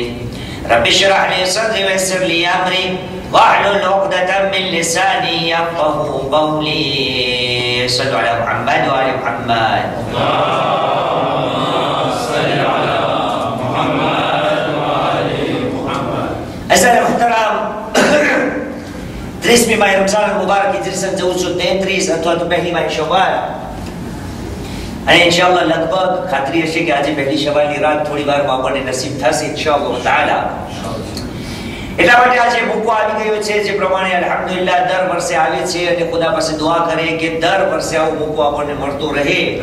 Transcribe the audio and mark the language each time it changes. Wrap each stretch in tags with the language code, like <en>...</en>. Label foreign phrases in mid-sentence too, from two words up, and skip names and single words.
<ar>رب اشرح لي صدري ويسر لي أمري واحلل عقدة من لساني يفقهوا قولي. صلوا على محمد وآل محمد. اللهم صل على محمد وآل محمد.</ar> <gu>અઝાલ મોહતરમ 30 માહ રમઝાન અલમુબારક ઈસવીસન 1433 અથવા તો પહેલી માહ શવાલ. અને ઇન્શાઅલ્લાહ લગભગ ખાતરી હશે કે આજે પહેલી શવાલની રાત થોડી વારમાં આપણને નસીબ થશે</gu> <ar>إن شاء الله تعالى.</ar> <gu>એટલા માટે આજે મોકો આવી ગયો છે, જે પ્રમાણે અલ્હમ્દુલિલ્લાહ દર વર્ષે આવે છે અને ખુદા પાસે દુઆ કરે કે દર વર્ષે આવો મોકો આપણને મળતો રહે.</gu>